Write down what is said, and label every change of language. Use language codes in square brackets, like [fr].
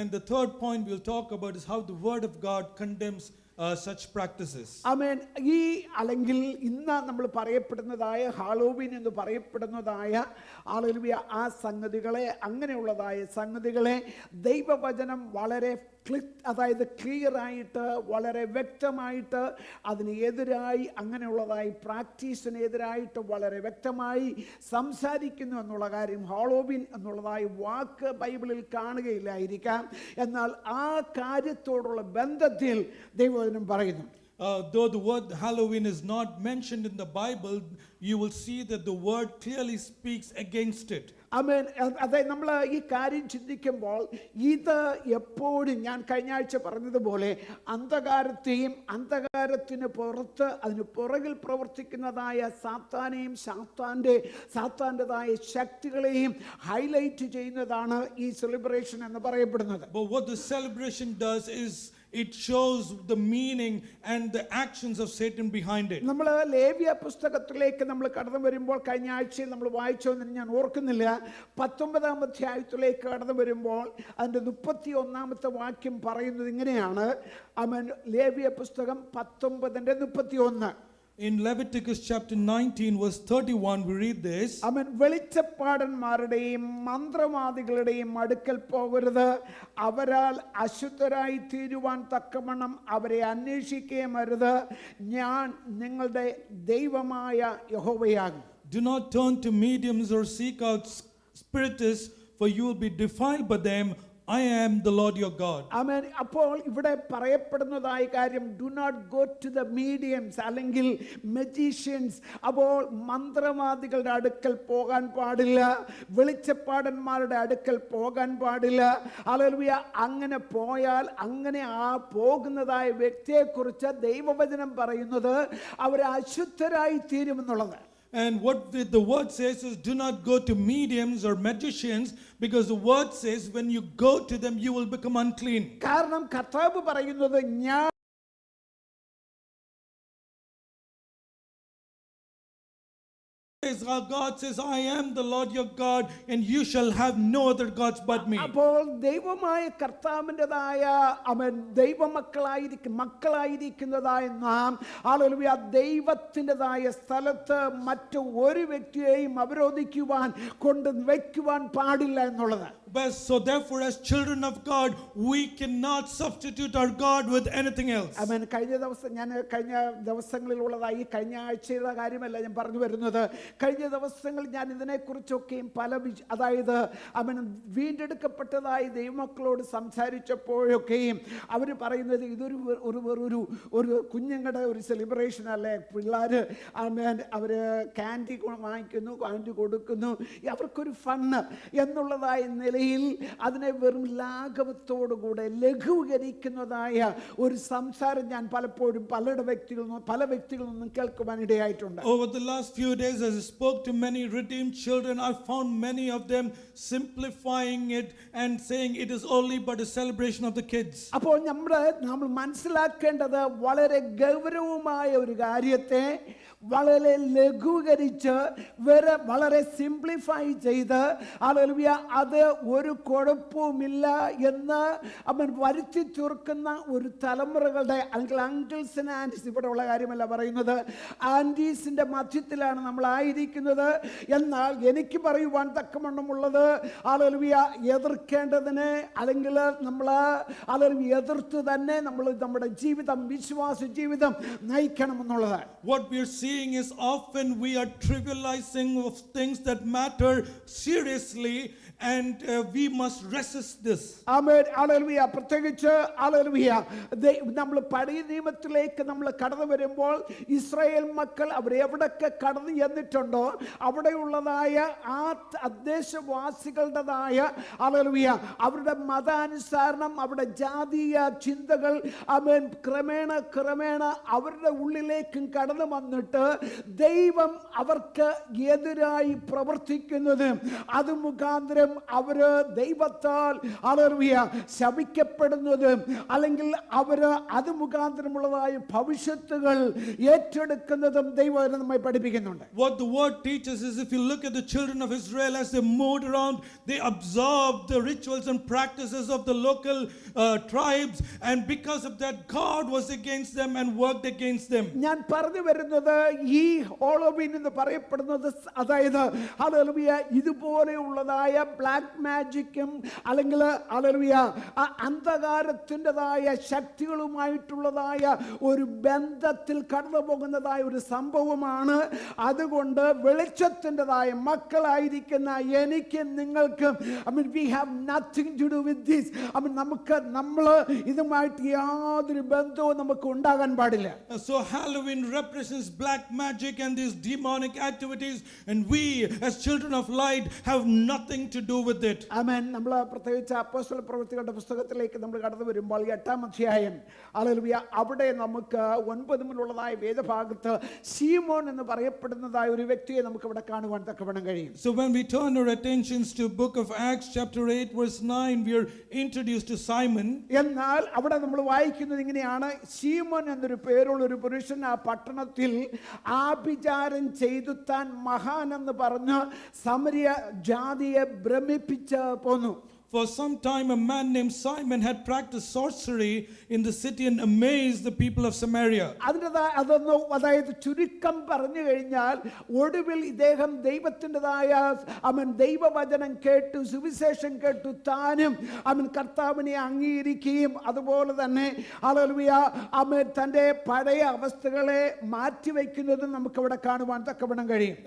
[en] And the third point we'll talk about is how the word of God condemns such practices. [ml] ആമേൻ. ഈ അല്ലെങ്കിൽ ഇന്ന് നമ്മൾ പറയപ്പെടുന്നതായ Halloween എന്ന് പറയപ്പെടുന്നതായ hallelujah ആ സംഗതികളെ, അങ്ങനെയുള്ളതായ സംഗതികളെ ദൈവവചനം വളരെ അതായത് ക്ലിയർ ആയിട്ട് വളരെ വ്യക്തമായിട്ട് അതിന് എതിരായി, അങ്ങനെയുള്ളതായി പ്രാക്ടീസിനെതിരായിട്ട് വളരെ വ്യക്തമായി സംസാരിക്കുന്നു എന്നുള്ള കാര്യം ഹാലോവീൻ എന്നുള്ളതായി വാക്ക് ബൈബിളിൽ കാണുകയില്ലായിരിക്കാം. എന്നാൽ ആ കാര്യത്തോടുള്ള ബന്ധത്തിൽ ദൈവവചനം പറയുന്നു. [en] Though the word Halloween is not mentioned in the Bible, you will see that the word clearly speaks against it. [ml] ആമേൻ. അതായത് നമ്മൾ ഈ കാര്യം ചിന്തിക്കുമ്പോൾ ഇത് എപ്പോഴും ഞാൻ കഴിഞ്ഞ ആഴ്ച പറഞ്ഞതുപോലെ അന്ധകാരത്തെയും അന്ധകാരത്തിന് പുറത്ത് അതിന് പുറകിൽ പ്രവർത്തിക്കുന്നതായ സാത്താനെയും സാത്താൻ്റെതായ ശക്തികളെയും ഹൈലൈറ്റ് ചെയ്യുന്നതാണ് ഈ സെലിബ്രേഷൻ എന്ന് പറയപ്പെടുന്നത്. [en] But what the celebration does is it shows the meaning and the actions of Satan behind it. [ml] നമ്മൾ ലേവ്യ പുസ്തകത്തിലേക്ക് നമ്മൾ കടന്നു വരുമ്പോൾ കഴിഞ്ഞ ആഴ്ചയിൽ നമ്മൾ വായിച്ചോന്ന് ഞാൻ ഓർക്കുന്നില്ല. 19-ാം അധ്യായത്തിലേക്ക് കടന്നു വരുമ്പോൾ അതിൻ്റെ 31-ാമത്തെ വാക്യം പറയുന്നത് ഇങ്ങനെയാണ്. ആമേൻ. ലേവ്യ പുസ്തകം 19:31. [en] In Leviticus chapter 19 verse 31 we read this. [ml] അവൻ വെളിച്ചപ്പാടന്മാരുടെയും മന്ത്രവാദികളുടെയും അടുക്കൽ പോകരുത്, അവരാൽ അശുദ്ധരായി തീരുവാൻ തക്കവണ്ണം അവരെ അന്വേഷിക്കുകയും അരുത്, ഞാൻ നിങ്ങളുടെ ദൈവമായ യഹോവയാകും. [en] Do not turn to mediums or seek out spiritists, for you will be defiled by them. I am the Lord your God. [ml] ആമേൻ. അപ്പോൾ ഇവിടെ പറയപ്പെടുന്നതായ കാര്യം, [en] do not go to the mediums [ml] അല്ലെങ്കിൽ മജീഷ്യൻസ്. അപ്പോൾ മന്ത്രവാദികളുടെ അടുക്കൽ പോകാൻ പാടില്ല, വെളിച്ചപ്പാടന്മാരുടെ അടുക്കൽ പോകാൻ പാടില്ല. ഹല്ലേലൂയ. അങ്ങനെ പോയാൽ, അങ്ങനെ ആ പോകുന്നതായ വ്യക്തിയെക്കുറിച്ച് ദൈവവചനം പറയുന്നത് അവർ അശുദ്ധരായി തീരുമെന്നുള്ളത്. [en] And what the word says is, do not go to mediums or magicians, because the word says when you go to them you will become unclean. [ml] കാരണം കർത്താവ് പറയുന്നത്, ഞാൻ [en] God says, I am the Lord your God, and you shall have no other gods but me. [ml] അപ്പോൾ ദൈവമായ കർത്താവിൻ്റെതായ അവൻ മക്കളായിരിക്കുന്നതായ നാം hallelujah ദൈവത്തിൻ്റെതായ സ്ഥലത്ത് മറ്റു ഒരു വ്യക്തിയെയും അവരോധിക്കുവാൻ കൊണ്ടുവയ്ക്കുവാൻ പാടില്ല എന്നുള്ളത്. [en] So therefore, as children of God, we cannot substitute our God with anything else. [ml] അവൻ കഴിഞ്ഞ ദിവസങ്ങളിലുള്ളതായി കഴിഞ്ഞ ആഴ്ചയുടെ കാര്യമല്ല ഞാൻ പറഞ്ഞു വരുന്നത്. കഴിഞ്ഞ ദിവസങ്ങളിൽ ഞാൻ ഇതിനെക്കുറിച്ചൊക്കെയും അതായത് അവൻ വീണ്ടെടുക്കപ്പെട്ടതായ ദൈവമക്കളോട് സംസാരിച്ചപ്പോഴൊക്കെയും അവർ പറയുന്നത് ഇതൊരു ഒരു കുഞ്ഞുങ്ങളുടെ ഒരു സെലിബ്രേഷൻ അല്ലേ. പിള്ളേർ അവർ ക്യാൻഡി വാങ്ങിക്കുന്നു, ക്യാൻഡി കൊടുക്കുന്നു, അവർക്കൊരു ഫണ്ണ് എന്നുള്ളതായ നിലയിൽ അതിനെ വെറും ലാഘവത്തോടുകൂടെ ലഘൂകരിക്കുന്നതായ ഒരു സംസാരം ഞാൻ പലപ്പോഴും പല വ്യക്തികളിൽ നിന്നും കേൾക്കുവാൻ ഇടയായിട്ടുണ്ട്. [en] Over the last few days, as I spoke to many redeemed children, I found many of them simplifying it and saying it is only but a celebration of the kids. [ml] അപ്പോൾ നമ്മൾ മനസ്സിലാക്കേണ്ടത് വളരെ ഗൗരവമായ ഒരു കാര്യത്തെ വളരെ ലഘൂകരിച്ച് വളരെ സിംപ്ലിഫൈ ചെയ്ത് ഹല്ലേലൂയ അത് ഒരു കുഴപ്പവുമില്ല എന്ന് അവൻ വരുത്തി തീർക്കുന്ന ഒരു തലമുറകളുടെ അല്ലെങ്കിൽ [en] uncles and aunties, [ml] ഇവിടെ ഉള്ള കാര്യമല്ല പറയുന്നത്, ആൻറ്റീസിൻ്റെ മധ്യത്തിലാണ് നമ്മളായിരിക്കുന്നത്. എന്നാൽ എനിക്ക് പറയുവാൻ തക്കവണ്ണമുള്ളത് ഹല്ലേലൂയ എതിർക്കേണ്ടതിന് അല്ലെങ്കിൽ നമ്മൾ ഹല്ലേലൂയ എതിർത്ത് തന്നെ നമ്മൾ നമ്മുടെ ജീവിതം, വിശ്വാസ ജീവിതം നയിക്കണമെന്നുള്ളത്. [en] What we are seeing is often we are trivializing of things that matter seriously, and we must resist this. [ml] Amen. Hallelujah. പ്രത്യേകിച്ച് ഹല്ലേലൂയ നമ്മൾ പഴയ നിയമത്തിലേക്ക് നമ്മൾ കടന്നു വരുമ്പോൾ ഇസ്രായേൽ മക്കൾ അവർ എവിടൊക്കെ കടന്നു ചെന്നിട്ടുണ്ടോ അവിടെയുള്ളതായ ആ തദ്ദേശവാസികളുടേതായ ഹല്ലേലൂയ അവരുടെ മതാനുസരണം അവരുടെ ജാതീയ ചിന്തകൾ ആമേൻ ക്രമേണ അവരുടെ ഉള്ളിലേക്കും കടന്നു വന്നിട്ട് ദൈവം അവർക്ക് എതിരായി പ്രവർത്തിക്കുന്നത് അത് മുഖാന്തരം ഒരിക്കലും അവര് ദൈവത്താൽ ഹല്ലേലൂയ ശപിക്കപ്പെടുന്നതും അല്ലെങ്കിൽ അവര് അത് മുഖാന്തരമുള്ളതായ ഭവിഷ്യത്തുകൾ ഏറ്റെടുക്കുന്നതും ദൈവം നമ്മെ പഠിപ്പിക്കുന്നുണ്ട്. [en] What the word teaches is, if you look at the children of Israel as they moved around, they observed the rituals and practices of the local tribes, and because of that God was against them and worked against them. [ml] ഞാൻ പറഞ്ഞു വരുന്നത് ഈ ഹോളോവീൻ എന്ന് പറയപ്പെടുന്നത് അതായത് hallelujah ഇതുപോലെയുള്ളതായ black മാജിക്കും അല്ലെങ്കിൽ hallelujah അന്ധകാരത്തിൻ്റെതായ ശക്തികളുമായിട്ടുള്ളതായ ഒരു ബന്ധത്തിൽ കടന്നു പോകുന്നതായ ഒരു സംഭവമാണ്. അതുകൊണ്ട് വെളിച്ചത്തിൻ്റെതായ മക്കളായിരിക്കുന്ന എനിക്ക് നിങ്ങൾക്ക് [en] we have nothing to do with this. [ml] നമ്മൾ ഇതുമായിട്ട് യാതൊരു ബന്ധവും നമുക്ക് ഉണ്ടാകാൻ പാടില്ല. [en] So Halloween represents black magic and these demonic activities, and we as children of light have nothing to do with it. [ml] ആമേൻ. നമ്മൾ പ്രത്യേകിച്ച് അപ്പോസ്തല പ്രവൃത്തികളുടെ പുസ്തകത്തിലേക്ക് നമ്മൾ കടന്നു വരുമ്പോൾ 8-ാം അധ്യായം ഹല്ലേലൂയ അവിടെ നമുക്ക് 9 മുതലുള്ളതായ വേദഭാഗത്ത് ശീമോൻ എന്ന് പറയപ്പെടുന്നതായ ഒരു വ്യക്തിയെ നമുക്ക് ഇവിടെ കാണുവാൻ തക്കവണ്ണം കഴിയും. [en] So when we turn our attentions to book of Acts chapter 8 verse 9, we are introduced to Simon. [ml] എന്നാൽ അവിടെ നമ്മൾ വായിക്കുന്നത് ഇങ്ങനെയാണ്: ശീമോൻ എന്നൊരു പേരുള്ള ഒരു പുരുഷൻ ആ പട്ടണത്തിൽ ആഭിചാരം ചെയ്തു താൻ മഹാൻ എന്ന് പറഞ്ഞ് സമരിയ ജാതിയെ ഭ്രമിപ്പിച്ച് പോന്നു. [en] For some time a man named Simon had practiced sorcery in the city and amazed the people of Samaria. [ml] അതായത് ചുരുക്കം പറഞ്ഞു കഴിഞ്ഞാൽ ഒടുവിൽ ഇദ്ദേഹം ദൈവത്തിൻ്റെതായ ദൈവവചനം കേട്ടു, സുവിശേഷം കേട്ടു, താനും കർത്താവിനെ അംഗീകരിക്കുകയും അതുപോലെ തന്നെ ഹല്ലേലൂയ തൻ്റെ പഴയ അവസ്ഥകളെ മാറ്റിവെക്കുന്നതും നമുക്ക് അവിടെ കാണുവാൻ തക്കവണ്ണം കഴിയും.